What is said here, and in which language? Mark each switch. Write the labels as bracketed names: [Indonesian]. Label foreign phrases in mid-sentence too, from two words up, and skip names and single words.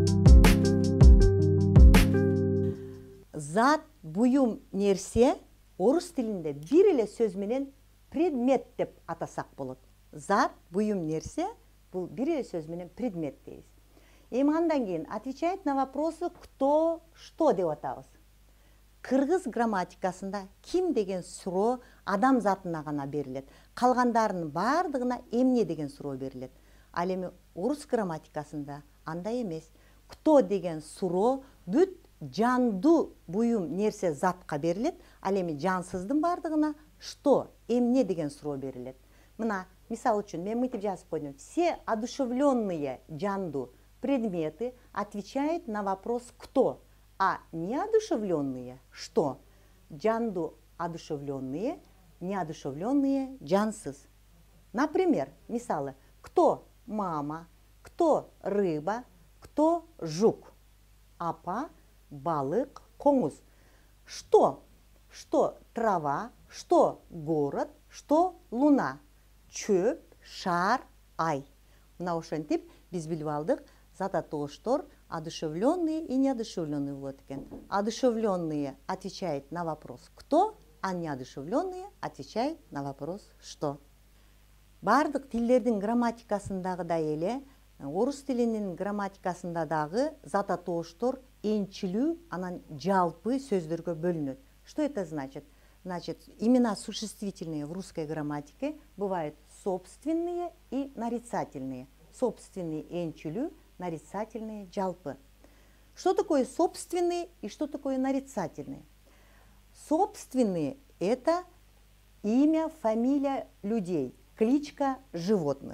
[Kyrgyz] Зат, буюм, нерсе орус тилинде бир эле сөз менен предмет деп атасак болот. Зат, буюм, нерсе бул бир эле сөз менен предмет дейбиз. Эми андан кийин [Russian] отвечает на вопросы кто, что [Kyrgyz] деп атабыз. Кыргыз грамматикасында ким деген суроо адам затына гана берилет. Калгандарынын бардыгына эмне деген суроо берилет. Ал эми орус грамматикасында андай эмес. Кто деген суроо бүт жандуу буюм нерсе затка берилет. Ал эми жансыздын бардыгына что, эмне деген суроо берилет. Мына мисал үчүн мен мынтип жазып койдум. [Russian] Все одушевленные жандуу предметы отвечают на вопрос кто, а неодушевленные что? Жандуу одушевленные, неодушевленные жансыз. Например, мисалы, кто мама, кто рыба, кто жук, [Kyrgyz] апа, балык, коңуз. [Russian] Что? Что трава, что город, что луна, [Kyrgyz] чөп, шар, ай. Мына ошентип биз билип алдык. Зат аттооштор [Russian] одушевленные и неодушевленные [Kyrgyz] болот экен. [Russian] Одушевленные отвечают на вопрос кто, а неодушевленные отвечают на вопрос что. [Kyrgyz] Бардык тилдердин грамматикасындагыдай эле орус тилинин грамматикасында дагы зат аттооштор энчилүү анан жалпы сөздөргө бөлүнөт. [Russian] Что это значит? Значит, имена существительные в русской грамматике бывают собственные и нарицательные. Собственные энчилүү, нарицательные жалпы. Что такое собственные и что такое нарицательные? Собственные – это имя, фамилия людей, кличка животных.